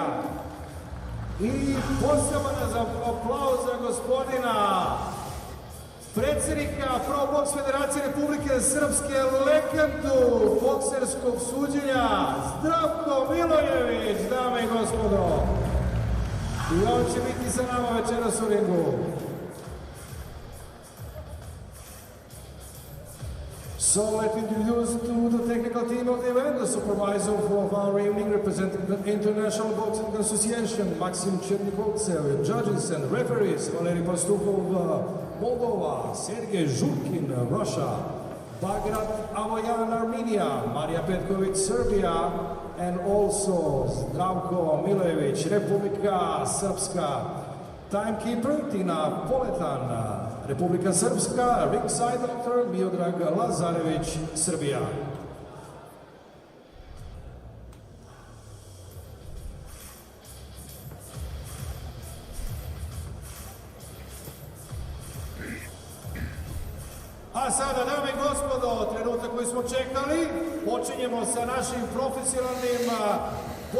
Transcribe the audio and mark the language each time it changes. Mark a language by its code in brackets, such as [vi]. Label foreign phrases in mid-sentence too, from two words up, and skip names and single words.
[sr] I poseban aplauz za gospodina predsjednika Pro Boks Federacije Republike Srpske, legendu bokserskog suđenja, Zdravko Milojević, dame i gospodo. I on će biti sa nama večeras u ringu. [en] So let's introduce to the technical team of the event, the supervisor of our evening representing the International Boxing Association, Maksim Chernikovtsev, judges and referees, Valerij Pastukov, Moldova, Sergej Žurkin, Russia, Bagrat Avoyan, Armenia, Marija Petković, Serbia, and also Zdravko Milojević, Republika Srpska. Timekeeper Tina Poletan, Republika Srpska, ringside doctor Miodrag Lazarević, Srbija. [sr] A sada, dame i gospodo, trenutak koji smo čekali, počinjemo sa našim profesionalnim borbama.